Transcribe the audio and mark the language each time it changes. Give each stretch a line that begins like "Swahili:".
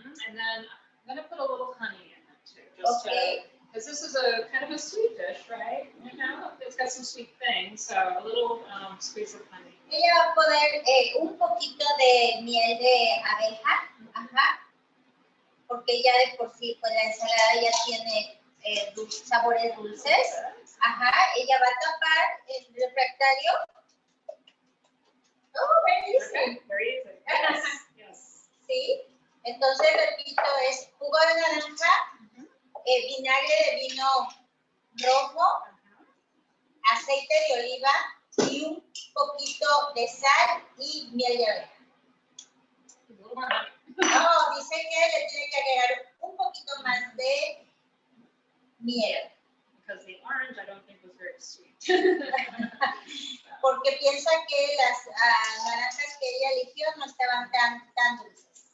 English: And then I'm going to put a little honey in it too. Just because this is a kind of a sweet dish, right? You know, it's got some sweet things, so a little squeeze of honey.
Spanish: Ella va a poner un poquito de miel de abeja, porque ya de por sí pues la ensalada ya tiene sabores dulces. Ella va a tapar el refractario.
English: Oh, very easy. Very easy. Yes. Yes.
Spanish: Sí, entonces repito, es jugo de naranja, vinagre de vino rojo, aceite de oliva y un poquito de sal y miel de abeja. No, dice que le tiene que agregar un poquito más de miel.
English: Because the orange I don't think was very sweet.
Spanish: Porque piensa que las naranjas que ella eligió no estaban tan dulces.